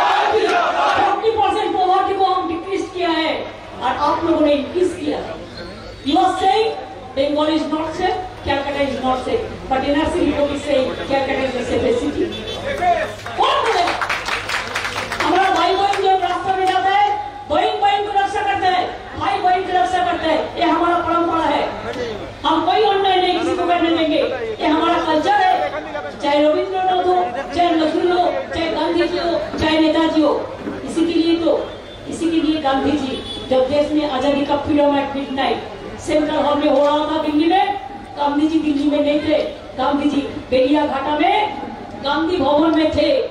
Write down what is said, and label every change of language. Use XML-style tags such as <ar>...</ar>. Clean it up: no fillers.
<hi>40% poverty को हम decrease किया है और आप लोगों ने इंक्रीज किया है।</hi> <en>You are saying Bengal is not safe, Calcutta is not safe, but NRC report is saying Calcutta is the safest city.</en> <hi>कौन बोलेगा? हमारा भाई बहन जो रास्ते में जाता है, बहन बहन को रक्षा करते हैं, भाई बहन की रक्षा करते हैं, ये हमारा परंपरा है। हम कोई अन्याय नहीं किसी को करने देंगे, ये हमारा कल्चर है। चाहे रविंद्रनाथ हो, चाहे नजरुल हो, चाहे गांधी जी हो, चाहे नेताजी हो, इसी के लिए गांधी जी जब देश में आजादी का freedom eight midnight central hall में हो रहा था दिल्ली में, गांधी जी दिल्ली में नहीं थे, गांधी जी बेलिया घाटा में गांधी भवन में थे।</hi>